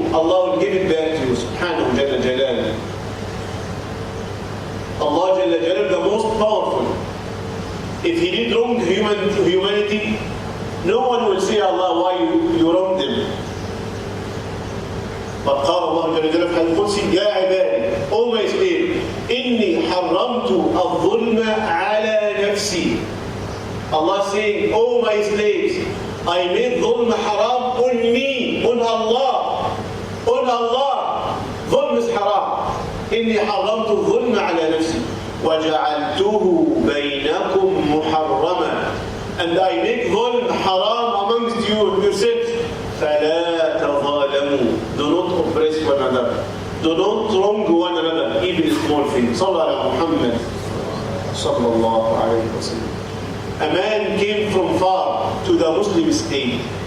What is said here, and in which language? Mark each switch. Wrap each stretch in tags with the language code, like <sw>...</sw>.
<en>Allah will give it back to you. Subhanahu jalla jalaluhu. Allah jalla jalaluhu, the most powerful. If He did wrong to humanity, no one will say, Allah, why you wronged them. But</en> <ar>قال الله جل جلاله في القدس يا عبادي,</ar> <en>O my slave,</en> <ar>إني حرمت الظلم على نفسي.</ar> <en>Allah saying, O my slaves, I made dhulm haram on me, on Allah. On Allah. Dhulm is haram.</en> <ar>إني حرمت الظلم على نفسي وجعلته بينكم محرما.</ar> <en>And I make dhulm haram amongst you yourselves.</en> <ar>فلا تظالموا.</ar> <en>Do not oppress one another. Do not wrong one another, even small things.</en> <ar>صلى على محمد صلى الله عليه وسلم.</ar> <en>A man came from far to the Muslim state.</en>